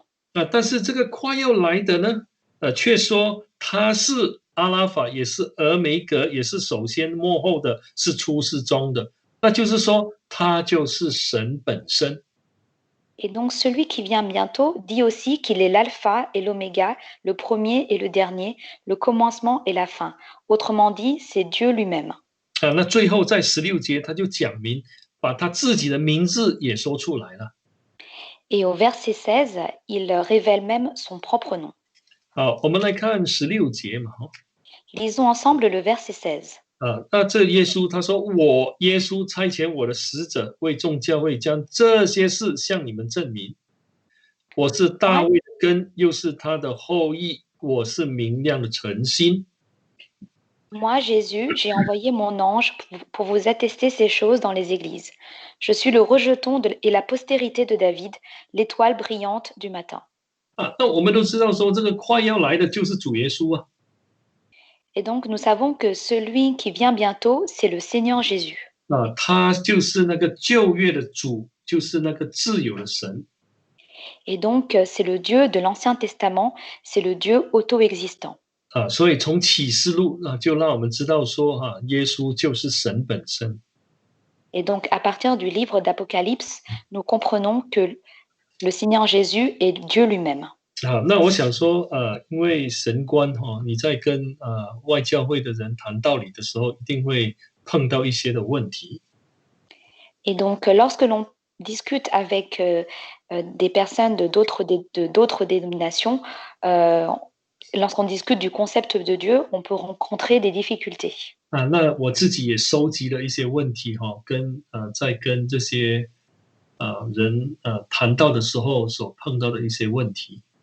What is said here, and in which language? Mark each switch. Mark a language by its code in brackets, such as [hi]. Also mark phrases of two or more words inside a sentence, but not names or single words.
[zh] 但是这个快要来的呢，却说他是阿拉法，也是俄梅格，也是首先末后的，是初是终的。那就是说，他就是神本身。 [fr] Et donc celui qui vient bientôt dit aussi qu'il est l'alpha et l'oméga, le premier et le dernier, le commencement et la fin. Autrement dit, c'est Dieu lui-même. [zh] 那最后在16节，他就讲明，把他自己的名字也说出来了。 [fr] Et au verset 16, il révèle même son propre nom. [zh] 好，我们来看16节嘛。 [fr] Lisons ensemble le verset 16. [zh] 那这耶稣他说：“我耶稣差遣我的使者，为众教会将这些事向你们证明。我是大卫的根，又是他的后裔，我是明亮的晨星。” [fr] Moi, Jésus, j'ai envoyé mon ange pour vous attester ces choses dans les églises. Je suis le rejeton et la postérité de David, l'étoile brillante du matin. [zh] 那我们都知道说，这个快要来的就是主耶稣啊。 [fr] Et donc, nous savons que celui qui vient bientôt, c'est le Seigneur Jésus. [zh] 他就是那个旧约的主，就是那个自由的神。 [fr] Et donc, c'est le Dieu de l'Ancien Testament, c'est le Dieu auto-existant. [zh] 所以从启示录就让我们知道说，耶稣就是神本身。 [fr] Et donc, à partir du livre d'Apocalypse, nous comprenons que le Seigneur Jésus est Dieu lui-même. [zh] 那我想说，因为神官你在跟外教会的人谈道理的时候，一定会碰到一些的问题。 [fr] Et donc, lorsque l'on discute avec des personnes de d'autres dénominations, lorsqu'on discute du concept de Dieu, on peut rencontrer des difficultés. [zh] 那我自己也收集了一些问题在跟这些人谈到的时候所碰到的一些问题。